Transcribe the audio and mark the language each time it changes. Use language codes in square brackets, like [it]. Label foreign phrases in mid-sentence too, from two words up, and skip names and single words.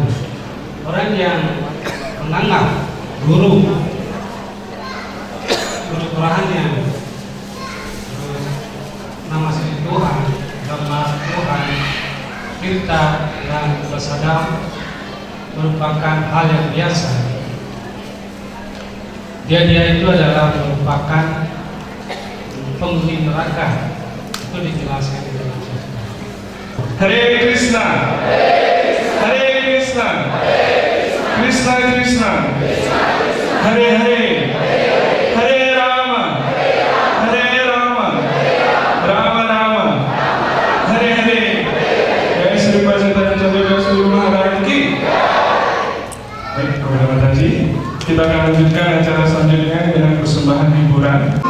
[id] Orang yang menganggap guru Tuhannya, nama suci Tuhan, gambar Tuhan, Tirta dan Prasadam merupakan hal yang biasa. Dia itu adalah merupakan penghuni neraka. Itu dijelaskan di dalam suci. Hare Krishna, Hare Krishna, Krishna Krishna, Hare Hare, Hare Rama, Hare Rama, Rama Rama, Hare Hare. Jai Sri Chaitanya Chandra Swami Maharaj ki. Baik, kepada Mataji, kita akan lanjutkan acara selanjutnya dengan persembahan hiburan.